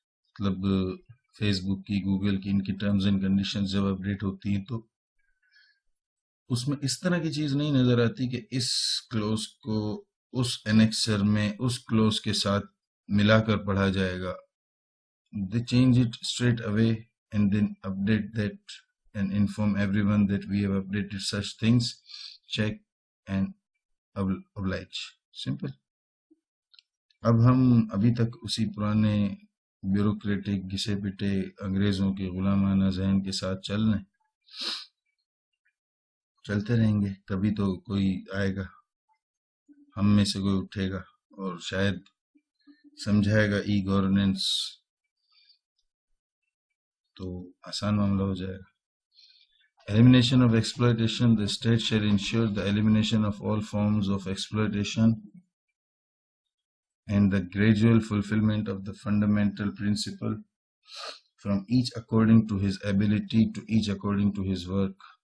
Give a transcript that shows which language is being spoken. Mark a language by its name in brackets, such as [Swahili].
[Urdu] مطلب فیس بک کی، گوگل کی، ان کی ٹرمز اینڈ کنڈیشنز جب اپڈیٹ ہوتی ہیں تو اس میں اس طرح کی چیز نہیں نظر آتی کہ اس کلوز کو اس انیکسر میں اس کلوز کے ساتھ ملا کر پڑھا جائے گا. [English] They change it straight away and then update that and inform everyone that we have updated such things. Check and oblige. Simple. [Urdu] اب ہم ابھی تک اسی پرانے بیوروکریٹک گھسے پٹے انگریزوں کے غلامانہ ذہن کے ساتھ چلتے رہیں گے. کبھی تو کوئی آئے گا، ہم میں سے کوئی اٹھے گا اور شاید سمجھائے گا ای گورننس، تو آسان معاملہ ہو جائے گا. [English] Elimination of exploitation. The state shall ensure the elimination of all forms of exploitation and the gradual fulfillment of the fundamental principle, from each according to his ability to each according to his work.